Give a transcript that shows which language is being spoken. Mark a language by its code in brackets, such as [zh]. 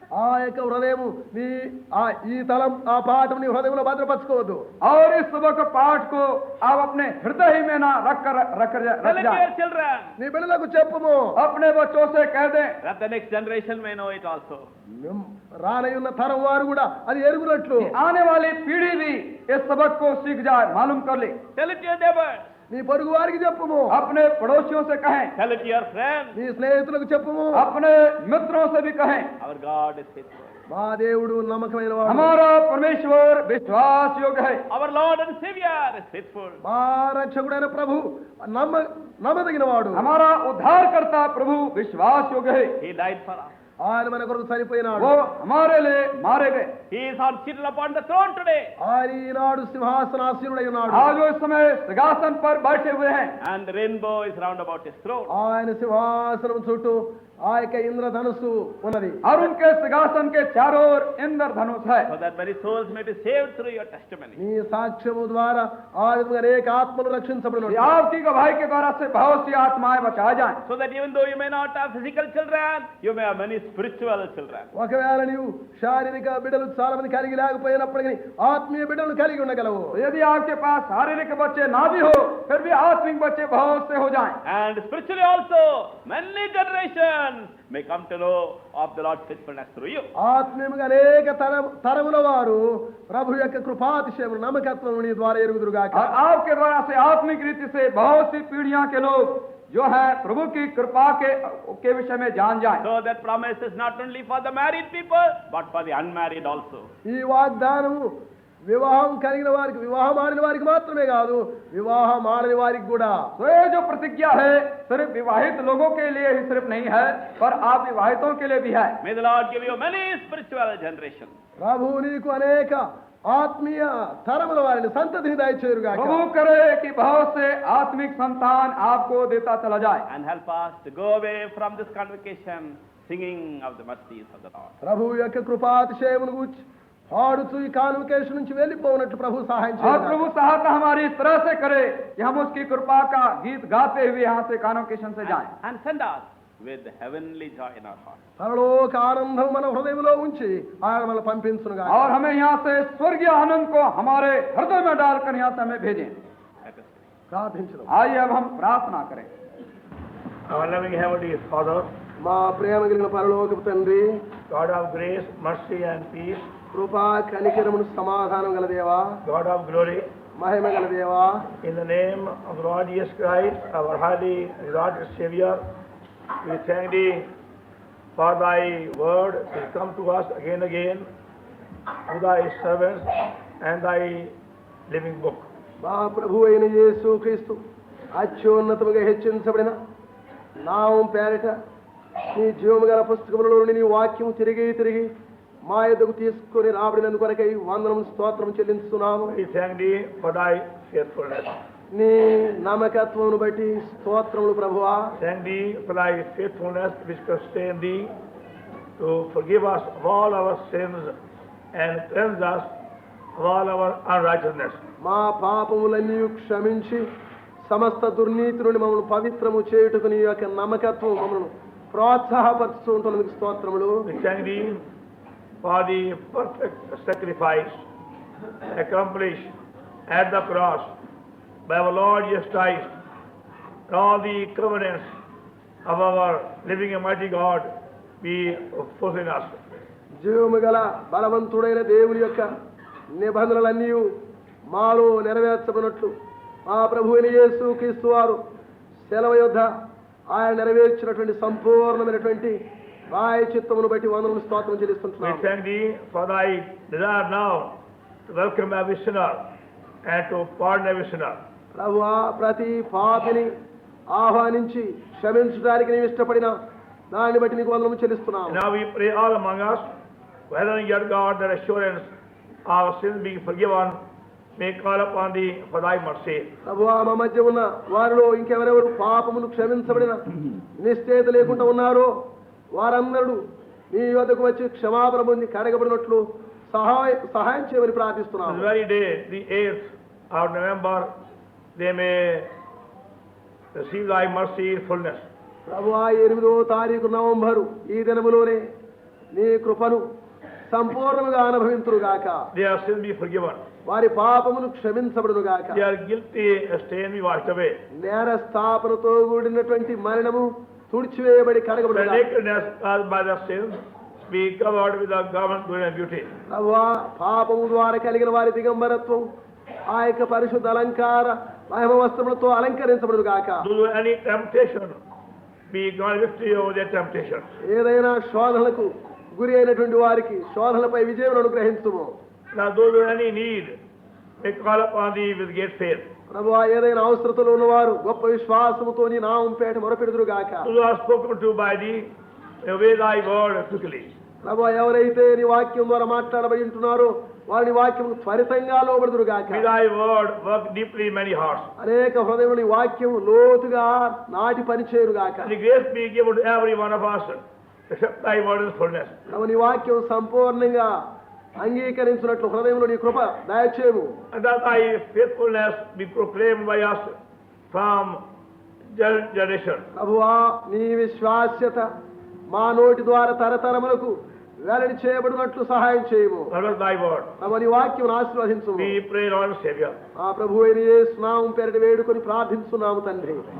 [te] ఆ యొక్క హృదయము నీ ఈ తలం ఆ పాఠం నీ హృదయంలో భద్రపరచుకోవద్దు. [hi] और इस सबक पाठ को आप अपने हृदय में ना रख [en] Tell it to [hi] जाए। [en] your children. [te] నీ బిడ్డలకు చెప్పుము. [hi] अपने बच्चों से कह दें, [en] That the next generation may know it also. [te] రానయున్న తరం వారు కూడా అది ఎరుగునట్లు [hi] कि आने वाली पीढ़ी भी इस सबक को सीख जाए, मालूम कर ले। [en] Tell it to your neighbors. [te] నీ పొరుగు వారికి చెప్పుము. [hi] अपने पड़ोसियों से कहें, [en] Tell it to your friends. [te] నీ స్నేహితులకు చెప్పుము. [hi] अपने मित्रों से भी कहें, [en] Our God is faithful. [te] మా దేవుడు నమ్మకమైన వాడు. [hi] हमारा परमेश्वर विश्वास योग्य है। [en] Our Lord and Savior is faithful. [te] మా రక్షకుడైన ప్రభు నమ్మదగిన వాడు. [hi] हमारा उद्धारकर्ता प्रभु विश्वास योग्य है। [en] He died for us. [te] ఆయన మన కొరకు చనిపోయినాడు. [hi] वो हमारे लिए मारे गए। [en] He is on seated upon the throne today. [te] ఆయన ఈనాడు సింహాసనాసీనుడై ఉన్నాడు. [hi] आज वो इस समय सिंहासन पर बैठे हुए हैं। [en] And the rainbow is round about his throne. [te] ఆయన సింహాసనం చుట్టూ ఆ యొక్క ఇంద్రధనుస్సు ఉన్నది. [hi] और उनके सिंहासन के चारों ओर इंद्रधनुष है, [en] so that many souls may be saved through your testimony. [te] నీ సాక్ష్యము ద్వారా ఆ విధంగా అనేక ఆత్మలు [hi] कि [te] రక్షించబడిన [hi] आपकी गवाही के द्वारा से बहुत सी आत्माएं बचाई जाएं। [en] So that even though you may not have physical children, you may have many spiritual children. [te] ఒకవేళ నీవు శారీరక బిడ్డలు చాలా మంది కలిగి లేకపోయినప్పటికీ ఆత్మీయ బిడ్డలు కలిగి ఉండగలవు. [hi] तो यदि आपके पास शारीरिक बच्चे ना भी हो, फिर भी आत्मिक बच्चे बहुत से हो जाएं। [en] And spiritually also, many generations may come to know of the Lord's faithfulness through you. [te] ఆత్మీయముగా అనేక తరముల వారు ప్రభు యొక్క కృపాతిశయము నమ్మకత్వం నీ ద్వారా ఎరుగుదురుగాక. [hi] और आपके द्वारा से आत्मिक रीति से बहुत सी पीढ़ियां के लोग जो है प्रभु की कृपा के विषय में जान जाएं। [en] So that promise is not only for the married people, but for the unmarried also. [te] ఈ వాగ్దానము వివాహం కలిగిన వారికి, వివాహం ఆడిన వారికి మాత్రమే కాదు, వివాహం ఆడని వారికి కూడా. [hi] तो ये जो प्रतिज्ञा है सिर्फ विवाहित लोगों के लिए ही सिर्फ नहीं है, पर आप विवाहितों के लिए भी है। [en] May the Lord give you many spiritual generations. [te] ప్రభు నీకు అనేక ఆత్మీయ తరముల వారిని సంతతిని దయచేయుగాక. [hi] प्रभु करे कि बहुत से आत्मिक संतान आपको देता चला जाए। [en] And help us to go away from this convocation singing of the mercies of the Lord. [te] ప్రభు యొక్క కృపాతిశయమును గూర్చి పాడుతూ ఈ కాన్వకేషన్ నుంచి వెళ్ళిపోనట్లు ప్రభు సహాయం [hi] और [te] చేయుగాక. [hi] प्रभु सहायता हमारी इस तरह से करे कि हम उसकी कृपा का गीत गाते हुए यहाँ से कान्वोकेशन से जाएं। [en] And send us with heavenly joy in our heart. [te] పరలోక ఆనందం మన హృదయంలో ఉంచి ఆయన మనల్ని పంపించునుగాక. [hi] और हमें यहाँ से स्वर्गीय आनंद को हमारे हृदय में डालकर यहाँ से हमें भेजें। [en] Let us pray. [te] ప్రార్థించుదాం. [hi] आइए अब हम प्रार्थना करें। [en] Our loving Heavenly Father, [te] మా ప్రేమ కలిగిన పరలోకపు తండ్రి, [en] God of grace, mercy and peace, [te] కృపా కనికరమును సమాధానం గల దేవా, [en] God of glory, [te] మహిమ గల దేవా, [en] in the name of the Lord Jesus Christ, our highly exalted Savior, we thank Thee for Thy word to come to us again and again through Thy servants and Thy living book. [te] మా ప్రభు అయిన యేసు క్రీస్తు అత్యున్నతముగా హెచ్చించబడిన నామం పేరిట నీ జీవము గల పుస్తకములలో నీ వాక్యం తిరిగి తిరిగి మా ఎదుగు తీసుకొని రాబడినందు కొరకై వందనము స్తోత్రం చెల్లిస్తున్నాము. [en] We thank Thee for Thy faithfulness. [te] నీ నమ్మకత్వమును బట్టి స్తోత్రములు ప్రభువా. [en] Thank Thee for Thy faithfulness which sustain Thee to forgive us of all our sins and cleanse us of all our unrighteousness. [te] మా పాపములన్నీ క్షమించి సమస్త దుర్నీతి నుండి మమ్మల్ని పవిత్రము చేయుటకు నీ యొక్క నమ్మకత్వం మమ్మల్ని ప్రోత్సాహపరుస్తూ ఉంటున్నందుకు స్తోత్రములు. [en] We thank Thee for the perfect sacrifice accomplished at the cross by our Lord Jesus Christ, and all the covenants of our living and mighty God be fulfilled in us. [te] జీవము గల బలవంతుడైన దేవుని యొక్క నిబంధనలన్నీ మాలో నెరవేర్చబడినట్లు మా ప్రభు అయిన యేసు క్రీస్తు వారు సెలవు యొద్ద ఆయన నెరవేర్చినటువంటి సంపూర్ణమైనటువంటి ప్రాయశ్చిత్తమును బట్టి వందనములు స్తోత్రం [en] We [te] చెల్లిస్తుంటున్నాము. [en] thank Thee for Thy desire now to welcome every sinner and to pardon every sinner. [te] ప్రభువా, ప్రతి పాపిని ఆహ్వానించి క్షమించడానికి నీవు ఇష్టపడిన దాన్ని బట్టి నీకు వందనము చెల్లిస్తున్నాము. [en] And now we pray all among us, whether in your God that assurance our sins being forgiven, may call upon Thee for Thy mercy. [te] ప్రభువా, మా మధ్య ఉన్న వారిలో ఇంకెవరెవరు పాపములు క్షమించబడిన నిశ్చయిత లేకుండా ఉన్నారో వారందరూ నీ వద్దకు వచ్చి క్షమాపణ పొంది కడగబడినట్లు సహాయం చేయమని [en] This [te] ప్రార్థిస్తున్నాము. [en] very day, the 8th of November, they may receive Thy mercy in fullness. [te] ప్రభువా, 8వ తారీఖు నవంబరు ఈ దినములోనే నీ కృపను సంపూర్ణంగా అనుభవింతురుగాక. [en] Their sins be forgiven. [te] వారి పాపములు క్షమించబడునుగాక. [en] Their guilty stain be washed away. [te] నేర స్థాపనతో కూడినటువంటి మరణము తుడిచివేయబడి [en] The [te] కడగబడునుగాక. [en] nakedness caused by the sins be covered with the garment glory and beauty. [te] ప్రభువా, పాపము ద్వారా కలిగిన వారి దిగంబరత్వం ఆ యొక్క పరిశుద్ధ అలంకార మహిమ వస్త్రములతో అలంకరించబడునుగాక. [en] Those who any temptation be gone victory over their temptation. [te] ఏదైనా శోధనలకు గురి అయినటువంటి వారికి శోధనలపై విజయం అనుగ్రహించుము. [en] Now those who any need may call upon Thee with great faith. [te] ప్రభువా, ఏదైనా అవసరతలో ఉన్నవారు గొప్ప విశ్వాసముతో నీ నామం పేట మొరపెడుదురుగాక. [en] Those who are spoken to by Thee, may obey Thy word quickly. [te] ప్రభువా, ఎవరైతే నీ వాక్యం ద్వారా మాట్లాడబడి ఉంటున్నారో వారి వాక్యం త్వరితంగా లోబడుదురు గాక. [en] May thy word work deeply in many hearts. [te] అనేక హృదయములు నీ వాక్యం లోతుగా నాటి పనిచేయురు గాక. [en] And the grace be given to every one of us to accept thy word in fullness. [te] ప్రభు, నీ వాక్యం సంపూర్ణంగా అంగీకరించినట్లు హృదయంలో నీ కృప దయచేయము. [en] And that thy faithfulness be proclaimed by us from generation. [te] ప్రభువా, నీ విశ్వాస్యత మా నోటి ద్వారా తరతరములకు వెల్లడి చేయబడినట్లు సహాయం చేయము. [en] Honor thy word. [te] ప్రభు, నీ వాక్యం ఆశీర్వదించుము. [en] We pray, Lord and Savior. [te] ఆ ప్రభు అయిన యేసు నామం పేరిట వేడుకొని ప్రార్థించున్నాము తండ్రి.